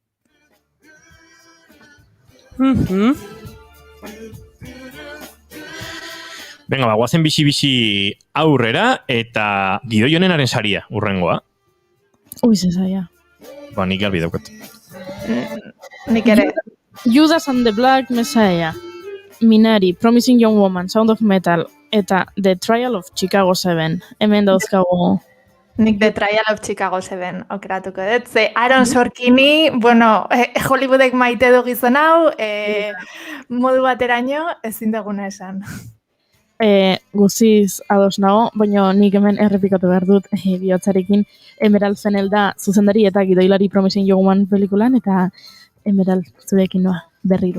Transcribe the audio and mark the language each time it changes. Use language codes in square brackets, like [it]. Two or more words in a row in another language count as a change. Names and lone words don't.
[eu] Venga, guazen bixi aurrera eta Gidoi onenaren saria urrengoa. Ui, zezaia. Ba, nik garbi daukat. Nik ere. Judas and the Black Messiah, Minari, Promising Young Woman, Sound of Metal, eta The Trial of Chicago 7. Hemen dauzkagu Nik The Trial of Chicago 7 aukeratuko dut. Ze Aaron Sorkini, bueno, Hollywoodek maite du gizon hau, modu bateraino ezin duguna esan. Guziz ados nago, baina nik hemen errepikatu behar dut bihotzarekin Emerald Fennell da zuzendari eta gidoilari Promising Young Woman pelikulan, eta Emerald zurekin noa berriro.